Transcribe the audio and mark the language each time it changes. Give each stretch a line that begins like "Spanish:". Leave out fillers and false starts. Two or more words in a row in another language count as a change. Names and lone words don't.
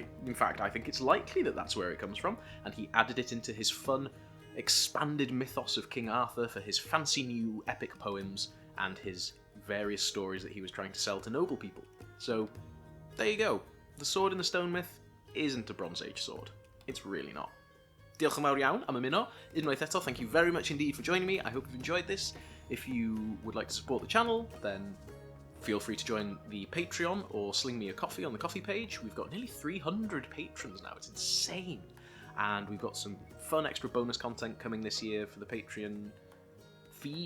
English: In fact, I think it's likely that that's where it comes from, and he added it into his fun, expanded mythos of King Arthur for his fancy new epic poems and his various stories that he was trying to sell to noble people. So, there you go. The sword in the stone myth isn't a Bronze Age sword. It's really not.
Welsh: Diolch yn fawr iawn am ymuno. Unwaith eto,
English: thank you very much indeed for joining me. I hope you've enjoyed this. If you would like to support the channel, then feel free to join the Patreon or sling me a coffee on the coffee page. We've got nearly 300 patrons now. It's insane. And we've got some fun extra bonus content coming this year for the Patreon feed.